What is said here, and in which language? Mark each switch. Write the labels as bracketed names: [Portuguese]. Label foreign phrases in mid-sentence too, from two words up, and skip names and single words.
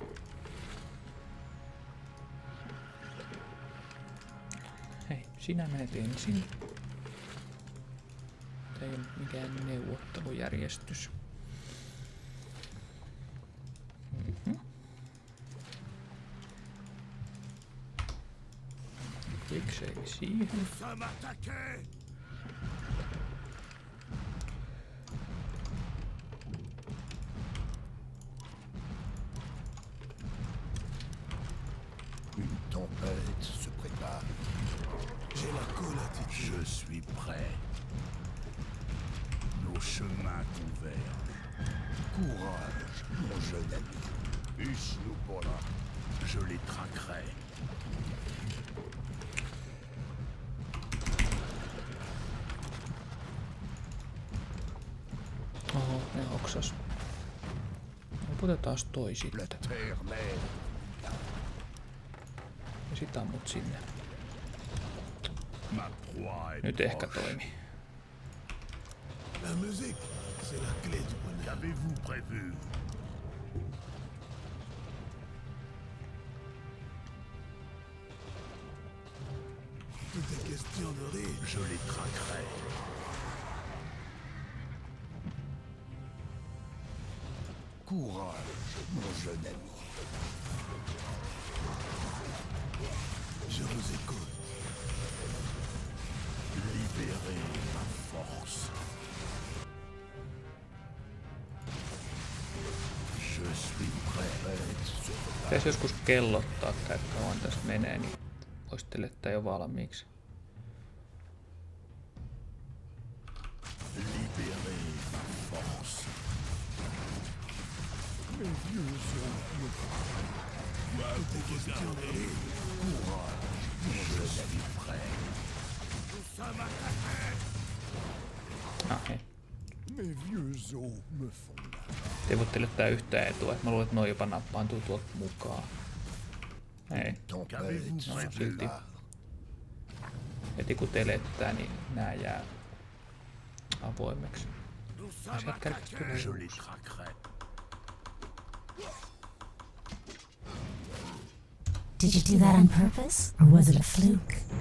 [Finnish] Hei, sinä menet ensin. Tämä ei ole mikään neuvottelujärjestys. [English] Quick save [Finnish] siihen. [French] Ça m'attaquait! Une tempête se prépare. J'ai la [English] cool attitude. [French] Je suis prêt. Nos chemins convergent. Courage, mon jeune ami. Usnupora. Je les traquerai. [Finnish] Oho, ne hoksas. Otetaan toi [French] La [Finnish] sitten. [French] terre mère. [Finnish] Ja sit ammut sinne. [French] Ma proie est [Finnish] Nyt ehkä [French] proche. [Finnish] toimi. [French] La musique, c'est la clé du bonheur. Qu'avez-vous prévu? Tout est question de rire. Je les traquerai. Courage, mon jeune ami. Je vous écoute. Libérez ma force. Je suis prêt. [Finnish] Pitäisi joskus kellottaa, että kauan tässä menee, niin voisi telettä jo valmiiksi. [French] Libérez ma force. Mes vieux os me font. Tout est question de rire. Je suis prêt. [Finnish] Ah, hei. [French] Mes vieux os me font. [Finnish] Te ei voi teletää yhtään etua, että mä luulen, että noi jopa nappaantuu tuolta mukaan. Ei. [French] Tempête se [Finnish] No, silti. [French] prépare. [Finnish] Heti kun telettää, niin nää jää avoimeksi. Sieltä kärkistä tulee [French] Je les [Finnish] uusi. [French] traquerai. [English] Did you do that on purpose, or was it a fluke?